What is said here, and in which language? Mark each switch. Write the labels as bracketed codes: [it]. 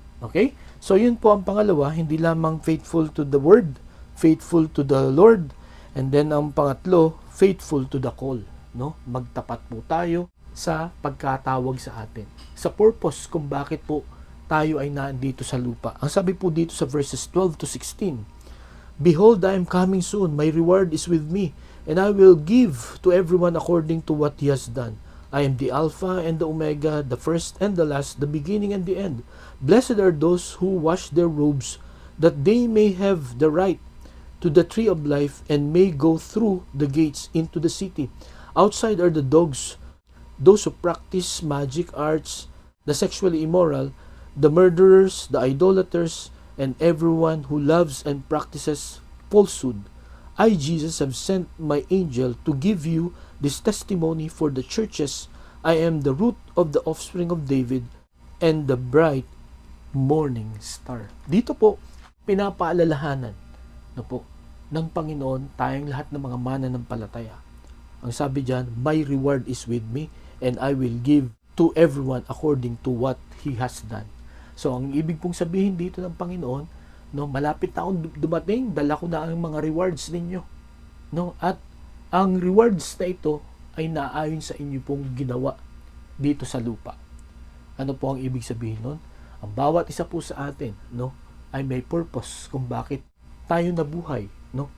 [en] Okay? So [tl] yun po ang pangalawa, hindi lamang [en] faithful to the Word, faithful to the Lord, and then ang pangatlo, faithful to the call, no? [tl] Magtapat po tayo sa pagkatawag sa atin, sa purpose kung bakit po tayo ay nandito sa lupa. Ang sabi po dito sa [en] verses 12 to 16, Behold, I am coming soon, my reward is with me, and I will give to everyone according to what he has done. I am the Alpha and the Omega, the first and the last, the beginning and the end. Blessed are those who wash their robes, that they may have the right to the tree of life and may go through the gates into the city. Outside are the dogs, those who practice magic arts, the sexually immoral, the murderers, the idolaters, and everyone who loves and practices falsehood. I, Jesus, have sent my angel to give you this testimony for the churches. I am the root of the offspring of David and the bright morning star. [tl] Dito po, pinapaalalahanan na po ng Panginoon tayong lahat ng mga mananampalataya. Ang sabi diyan, [en] my reward is with me and I will give to everyone according to what he has done. [tl] So, ang ibig pong sabihin dito ng Panginoon, no, malapit na akong dumating, dala ko na ang mga rewards ninyo. No? At ang rewards na ito ay naayon sa inyo pong ginawa dito sa lupa. Ano po ang ibig sabihin nun? Ang bawat isa po sa atin, no, ay may purpose kung bakit tayo nabuhay, no?